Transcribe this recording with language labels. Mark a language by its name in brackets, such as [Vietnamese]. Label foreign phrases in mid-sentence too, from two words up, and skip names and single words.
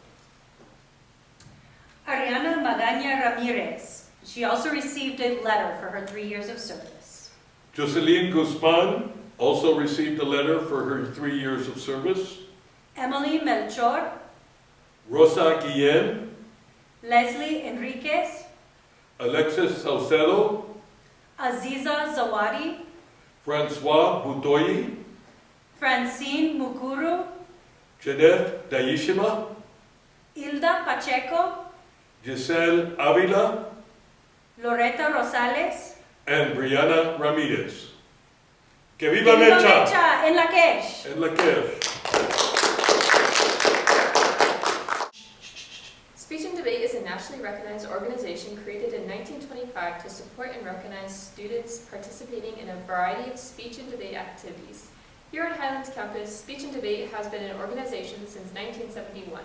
[English] Ariana Magaña Ramirez. She also received a letter for her 3 years of service. Jocelyn Guzman also received a letter for her 3 years of service. Emily Melchor. Rosa Guillen, Leslie Enriquez. Alexis Saucedo, Aziza Zawadi. Francois Butoyi, Francine Mukuru. Jeanette Daishima, Hilda Pacheco. Giselle Avila, Loretta Rosales. and Brianna Ramirez. Que [Spanish] ¡Que viva viva Mecha! Mecha! En la Quech. En la que. [English] Speech and Debate is a nationally recognized organization created in 1925 to support and recognize students participating in a variety of speech and debate activities. Here on Highlands campus, Speech and Debate has been an organization since 1971.